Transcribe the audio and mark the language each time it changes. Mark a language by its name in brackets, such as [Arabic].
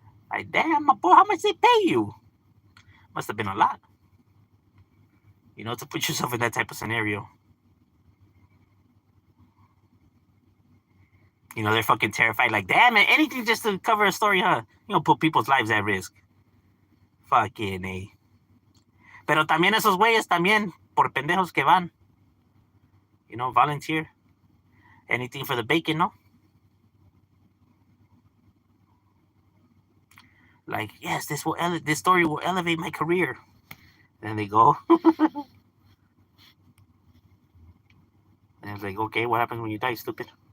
[English] Like, damn, my boy, how much they pay you? Must have been a lot. To put yourself in that type of scenario. They're fucking terrified, like, damn it, anything just to cover a story, huh? Put people's lives at risk. Fucking, eh. [Spanish] Pero también esos güeyes también, por pendejos que van. [English] Volunteer. Anything for the bacon, no? Like, yes, this story will elevate my career. Then they go. And it's like, okay, what happens when you die, stupid?